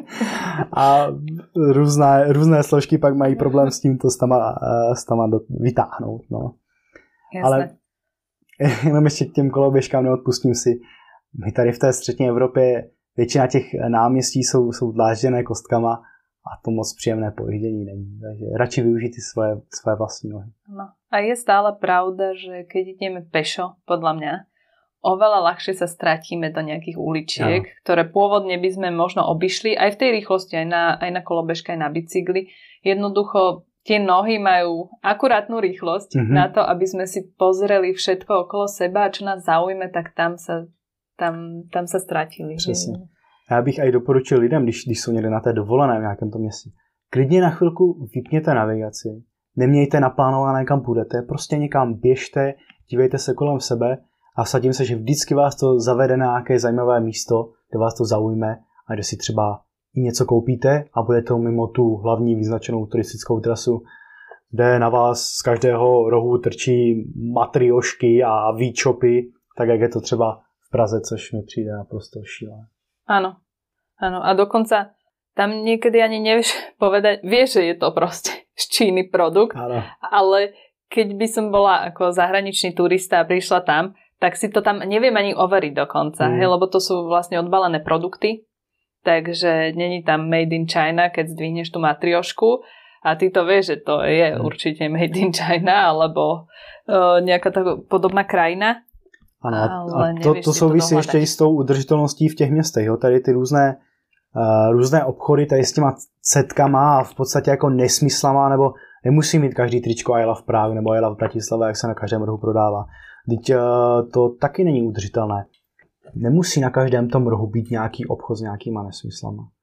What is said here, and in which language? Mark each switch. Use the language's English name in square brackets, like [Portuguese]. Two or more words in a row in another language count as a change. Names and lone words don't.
[Czech] A různé složky pak mají problém s tím to s tama vytáhnout. No. Ale jenom ještě k těm koloběžkám neodpustím si. My tady v té střední Evropě většina těch náměstí jsou dlážděné kostkama a to moc příjemné pojíždění není. Takže radši využít ty svoje vlastní nohy. No. [Slovak] A je stále pravda, že keď ideme pešo, podľa mňa, oveľa ľahšie sa stratíme do nejakých uličiek, ktoré pôvodne by sme možno obišli aj v tej rýchlosti, aj na kolobežke, aj na bicykli. Jednoducho tie nohy majú akurátnu rýchlosť na to, aby sme si pozreli všetko okolo seba a čo nás zaujme, tak tam tam sa ztratili. [Czech] Přesně. Já bych aj doporučil lidem, když jsou někde na té dovolené v nějakém tom městě, klidně na chvilku vypněte navigaci, nemějte naplánované, kam půjdete, prostě někam běžte, dívejte se kolem sebe a vsadím se, že vždycky vás to zavede na nějaké zajímavé místo, kde vás to zaujme a kde si třeba i něco koupíte a bude to mimo tu hlavní vyznačenou turistickou trasu, kde na vás z každého rohu trčí matriošky a výčopy, tak jak je to třeba v Praze, což mi přijde naprosto šílené. [Slovak] Áno. A dokonca tam niekedy ani nevieš povedať, vieš, že je to proste z Číny produkt, Áno. Ale keď by som bola ako zahraničný turista a prišla tam, tak si to tam neviem ani overiť dokonca, lebo to sú vlastne odbalené produkty, takže není tam [English] made in China, [Slovak] keď zdvihneš tú matriošku a ty to vieš, že to je určite [English] made in China [Slovak] alebo nejaká podobná krajina. [Czech] Ano, a to souvisí ještě i s tou udržitelností v těch městech. Jo? Tady ty různé obchody tady s těma setkama a v podstatě jako nesmyslama, nebo nemusí mít každý tričko [English] I Love Prague [Czech] nebo [English] I Love Bratislava, [Czech] jak se na každém rohu prodává. Teď to taky není udržitelné. Nemusí na každém tom rohu být nějaký obchod s nějakýma nesmyslama.